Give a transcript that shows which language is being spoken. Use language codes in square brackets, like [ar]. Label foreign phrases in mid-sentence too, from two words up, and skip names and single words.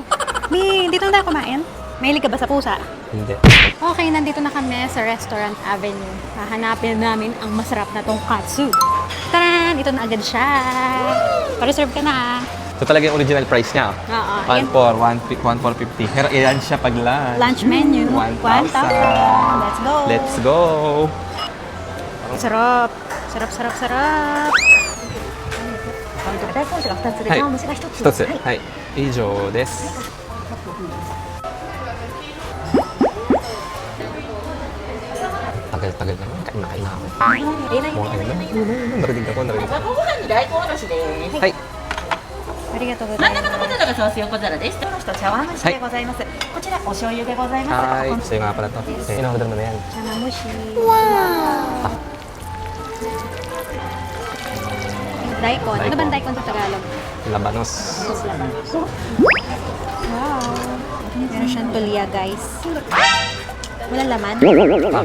[tl] Dito na tayo kumain. Mahilig ka ba sa pusa? Hindi. Okay, nandito na kami sa Restaurant Avenue. Hahanapin namin ang masarap na tonkatsu. Taran! Ito na agad siya. Pa-reserve ka na. Ito talaga yung original price niya. Oo. 1,450. Pero ilan siya pag lunch? [en] Lunch menu. 1,000. 1,000. Let's go. Let's go! [tl] Sarap. Sarap. [ja] はい。一つ。はい。以上です。 [tl] Tagal naman. Kain na ako. Ayun na Mukhang ayun na. Narinig ako. [ja] ご飯に大根おろしです。はい。ありがとうござ真んいます。中のバナナがソース横皿です。この人茶碗蒸しでございます。こちらお醤油でございます。 [tl] Hi. Sa'yo nga pala to. In-order mo na yan. Chanamushi. Wow! Daikon. Ano ba ang daikon sa Tagalog? Labanos. Wow. Meron siyang tulya, guys. Walang laman? Ah,